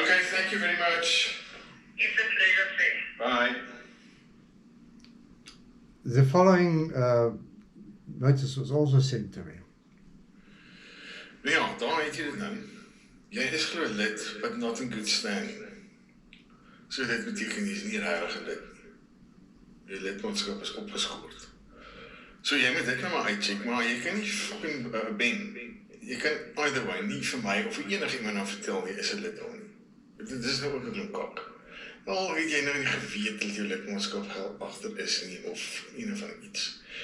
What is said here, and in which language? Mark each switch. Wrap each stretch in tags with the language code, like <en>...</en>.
<en>Okay, thank you very much. It's a pleasure, sir. Bye. The following notice was also sent to me.</en> <af>Ja, daar het jy dit nou. Jy is glo lid,</af> <en>but not in good standing.</en> <af>So dit beteken jy is nie regtig 'n lid nie. Jou lidmaatskap is opgeskort. So jy moet dit nou maar uitcheck, maar jy kan nie fucking Ben. Jy kan</af> <en>either way</en> <af>nie vir my of vir enigiemand nou vertel jy is 'n lid of nie. Dit is nou ook 'n klomp kak. Al weet jy nou nie geweet dat jou lidmaatskap geld agter is nie of een of ander iets.</af>